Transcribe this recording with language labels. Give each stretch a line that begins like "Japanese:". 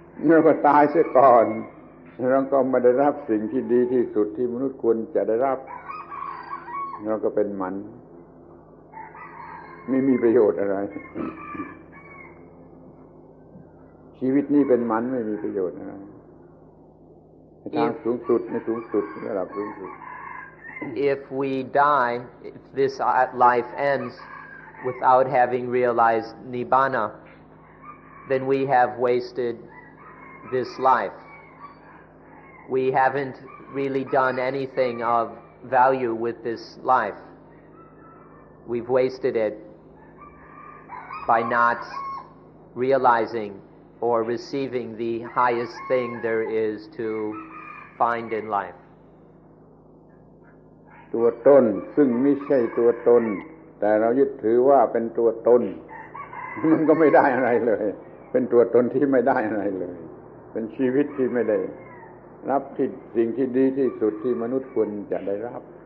Thai: เราก็ตายเสียก่อนเราก็ไม่ได้รับสิ่งที่ดีที่สุดที่มนุษย์ควรจะได้รับเราก็เป็นหมันไม่มีประโยชน์อะไร ชีวิตนี้เป็นหมันไม่มีประโยชน์อะไรในทางสูงสุดในสูงสุดระดับสูงสุด
English: If we die, if this life ends without having realized Nibbana, then we have wasted this life. We haven't really done anything of value with this life. We've wasted it by not realizing or receiving the highest thing there is to find in life.
Thai: ตัวตนซึ่งไม่ใช่ตัวตนแต่เรายึดถือว่าเป็นตัวตนมันก็ไม่ได้อะไรเลยเป็นตัวตนที่ไม่ได้อะไรเลยเป็นชีวิตที่ไม่ได้รับที่สิ่งที่ดีที่สุดที่มนุษย์ควรจะได้รับ